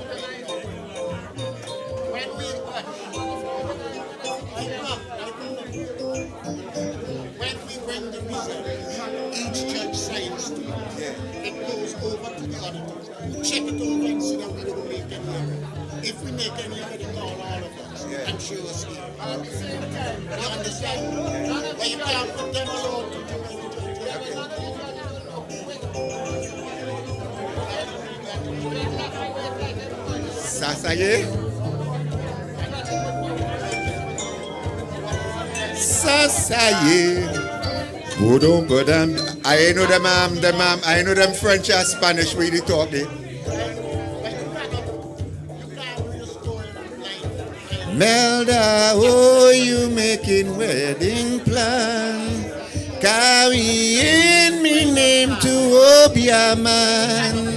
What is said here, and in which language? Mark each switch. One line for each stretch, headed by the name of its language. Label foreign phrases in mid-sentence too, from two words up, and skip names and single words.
English: When we bring the result, each judge signs to it. It goes over to the auditors, who check it over and see that we don't make any error. If we make any error, they call all of us and show us here. At the same time. You understand? But you can't put them alone to do anything.
French: Ça y est? Ça y est. Bodum, bodum.
English: I know them French and Spanish where they talk there. Melda, oh, you making wedding plan. Carrying me name to Obia man.